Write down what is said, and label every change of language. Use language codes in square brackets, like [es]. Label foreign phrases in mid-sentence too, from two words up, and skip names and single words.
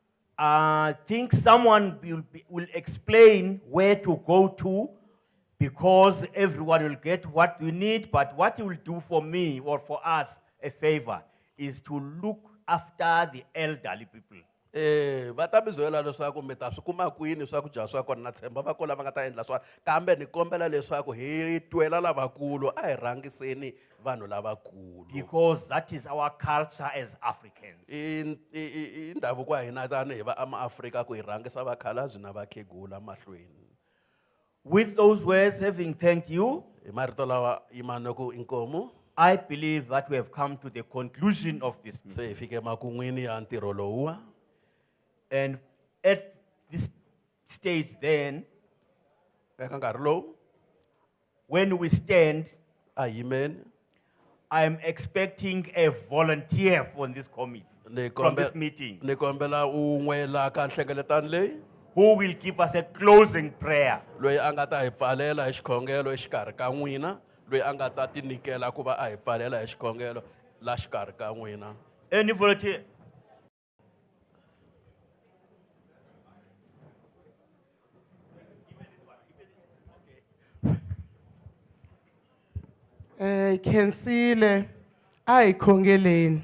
[en] I think someone will explain where to go to, because everyone will get what you need, but what you will do for me or for us a favor is to look after the elderly people. [ts] Va ta mi byela leswaku mi ta swi kuma kwini swakudya swa kona na tshemba va kula va nga ta endla swona kambe ni kombela leswaku hi twela lavakulu a hi rhangiseni vanhu lavakulu [en] Because that is our culture as Africans. [ts] i ndhavuko wa hina tanihi va amaafrika ku hi rhangisa vakhalabyi na vakhegula mahlweni. [en] With those words, having thanked you, [ts] Hi marito lawa yimani ku inkomu. [en] I believe that we have come to the conclusion of this meeting. [ts] Se hi fike makun'wini ya ntirho lowuwa. [en] And at this stage then, [ts] Eka nkarhi lowu [en] when we stand, amen. I am expecting a volunteer from this committee, from this meeting, [ts] Ni kombela un'we la ka nhlengeletano leyi [en] who will give us a closing prayer. [ts] loyi a nga ta hi pfalela hi xikhongelo exikarhi ka n'wina loyi a nga ta tinikela ku va a hi pfalela hi xikhongelo la xikarhi ka n'wina. [en] Any volunteer? [ts] Khensile a hi khongeleni.